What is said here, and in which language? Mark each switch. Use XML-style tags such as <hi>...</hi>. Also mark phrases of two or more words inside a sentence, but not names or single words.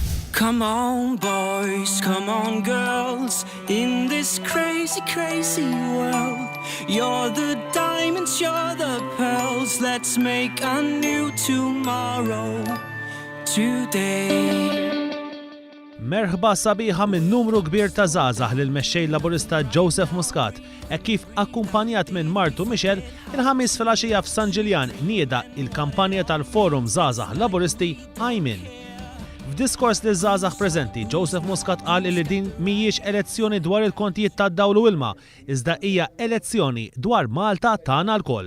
<en>Come on boys, come on girls, in this crazy, crazy world. You're the diamonds, you're the pearls, let's make a new tomorrow today.</en> <mt>Merħba sabiħa minn numru kbir ta' Zghazagh lill-mexxej Laburista Joseph Muscat, kif akkumpanjat minn martu Michel il-Hamis fil-ghaxija f'San Ġiljan nieda il-kampanja tal-Forum Zghazagh Laburisti minn. F'diskors lill-Zghazagh prezenti, Joseph Muscat qal li din mhijiex elezzjoni dwar il-kontijiet tad-dawl u ilma, iżda hija elezzjoni dwar Malta tagħna lkoll.</mt>